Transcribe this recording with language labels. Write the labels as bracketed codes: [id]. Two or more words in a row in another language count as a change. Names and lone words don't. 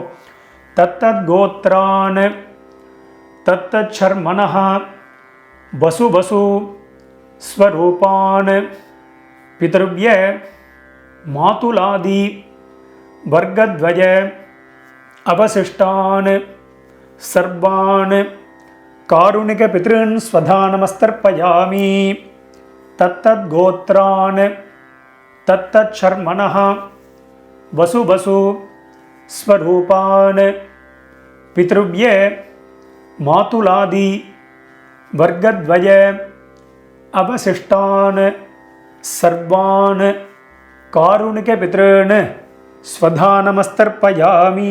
[sa] तत्तत् गोत्रान् तत्तत् शर्मणः वसु वसु स्वरूपान् पितृव्य मातुलादि वर्गद्वय अवशिष्टान् सर्वान् कारुणिक पितॄन् स्वधा नमस्तर्पयामि. तत्तत् गोत्रान् तत्तत् शर्मणः वसु वसु स्वरूपान् पितृव्य मातुलादि वर्गद्वय अवशिष्टान् सर्वान् कारुणिक पितॄन् स्वधानमस्तर्पयामि.